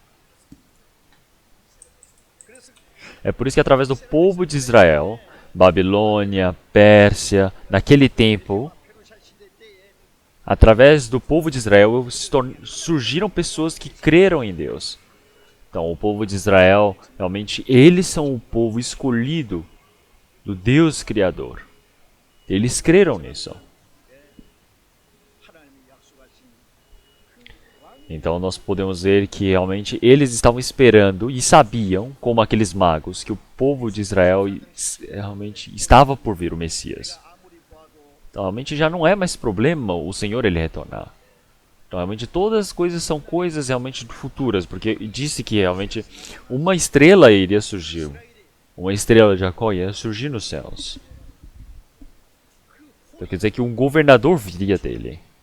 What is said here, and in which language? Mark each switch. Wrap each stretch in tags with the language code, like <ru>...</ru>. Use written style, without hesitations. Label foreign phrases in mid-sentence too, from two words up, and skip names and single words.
<pt>É por isso que através do povo de Israel, Babilônia, Pérsia, naquele tempo, através do povo de Israel surgiram pessoas que creram em Deus. Então, o povo de Israel, realmente, eles são o povo escolhido do Deus Criador. Eles creram nisso.</pt> <ko>하나님이 약속하신</ko> <pt>Então, nós podemos ver que realmente eles estavam esperando e sabiam, como aqueles magos, que o povo de Israel realmente estava por vir o Messias.</pt> <ko>아무리 봐도</ko> <pt>Então, realmente já não é mais problema o Senhor ele retornar. Então, realmente todas as coisas são coisas realmente futuras, porque disse que realmente uma estrela iria surgir. Uma estrela de Jacó ia surgir nos céus. Então quer dizer que um governador viria dele.</pt>